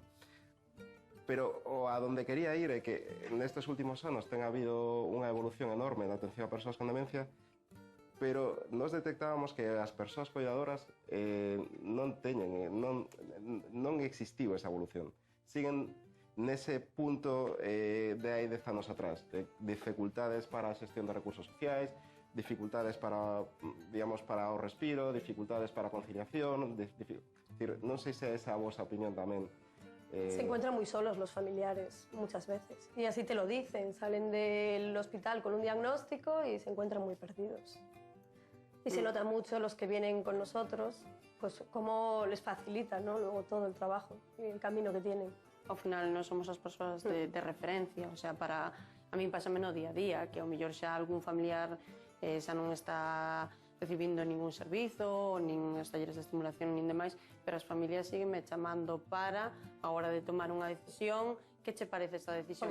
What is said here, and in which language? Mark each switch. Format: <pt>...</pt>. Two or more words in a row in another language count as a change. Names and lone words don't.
<gl>Pero a donde quería ir é que nestes últimos anos ten habido unha evolución enorme na atención a persoas con demencia, pero nos detectábamos que as persoas cuidadoras non existiu esa evolución. Siguen nese punto de hai 10 anos atrás, de dificultades para a xestión de recursos sociais, dificultades para, digamos, para o respiro, dificultades para a conciliación, non sei se é esa a vosa opinión tamén.</gl> <es>Se encuentran muy solos los familiares muchas veces y así te lo dicen, salen del hospital con un diagnóstico y se encuentran muy perdidos. Y se nota mucho los que vienen con nosotros, pues cómo les facilita, ¿no?, luego todo el trabajo y el camino que tienen.</es> <gl>Ao final non somos as persoas de referencia,</gl> <es>o sea,</es> <gl>para a mí pásame no día a día, que ao mellor xa algún familiar xa non está recibindo ningún servizo, nin os talleres de estimulación, nin demais, pero as familias síguenme chamando para, a hora de tomar unha decisión, que che parece esa decisión</gl>